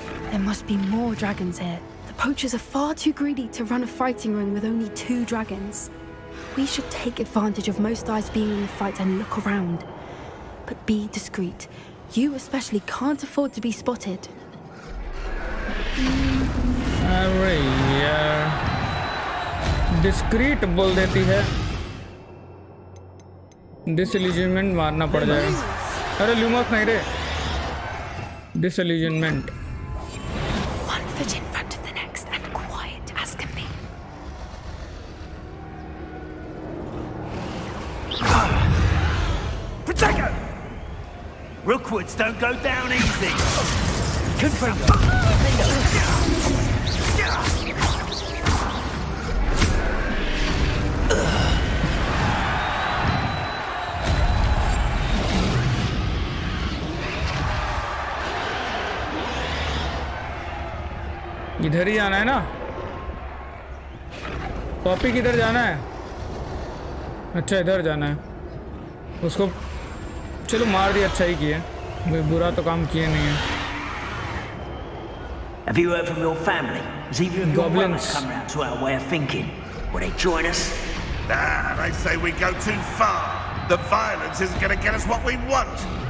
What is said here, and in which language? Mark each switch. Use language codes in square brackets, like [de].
[en] There must be more dragons here. The poachers are far too greedy to run a fighting ring with only 2 dragons. We should take advantage of most eyes being in the fight and look around. But be discreet. You especially can't afford to be spotted. [hi] अरे यार, discrete बोल देती है, disillusionment मारना पड़ जाएगा। अरे लूमस नहीं रे, disillusionment. [en] One foot in front of the next and quiet as can be. Protego! Rookwoods don't go down easy. Confringo. [hi] इधर ही जाना है ना? पॉपी किधर जाना है? अच्छा इधर जाना है। उसको चलो मार दिया, अच्छा ही किया, कोई बुरा तो काम किए नहीं है। [en] Have you heard from your family? Has either of your Goblins. brothers come round to our way of thinking? Will they join us? Nah, they say we go too far. The violence isn't going to get us what we want.